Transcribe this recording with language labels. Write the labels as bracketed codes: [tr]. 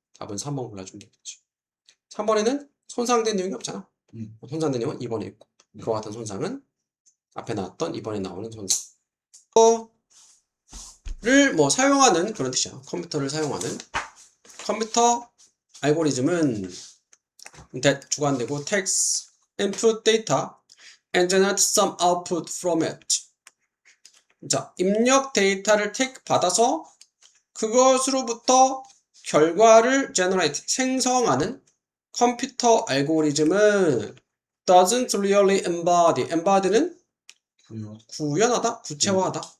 [ko] 답은 3번 골라주면 되겠지. 3번에는 손상된 내용이 없잖아. 손상된 내용은 2번에 있고, 그와 같은 손상은 앞에 나왔던 2번에 나오는 손상. 를 사용하는 그런 뜻이야. 컴퓨터를 사용하는. 컴퓨터 알고리즘은 [en] that [ko] 주관되고 [en] takes input data and generates some output from it. [ko] 자, 입력 데이터를 take 받아서 그것으로부터 결과를 generate 생성하는 컴퓨터 알고리즘은 [en] doesn't really embody. [ko] embody는 구현하다, 구체화하다.